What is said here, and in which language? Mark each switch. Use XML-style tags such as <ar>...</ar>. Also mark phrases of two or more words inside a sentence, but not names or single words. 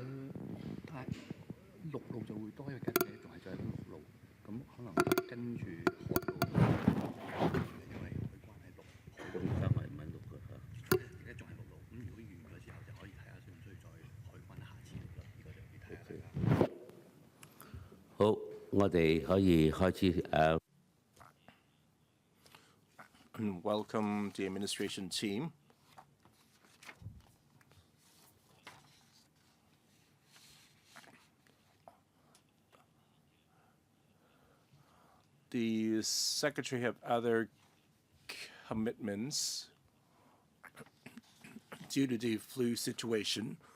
<yue>但係陸路就會多，因為跟嘅仲係在陸路，咁可能跟住海路，因為海關喺陸。咁而家係唔係陸㗎？而家仲係陸路，咁如果完嘅時候就可以睇下需唔需要再海關下次嚟咯。呢個就要睇下大家。好，我哋可以開始</yue> <en>Welcome the administration team. The secretary have other commitments due to the flu situation.</en>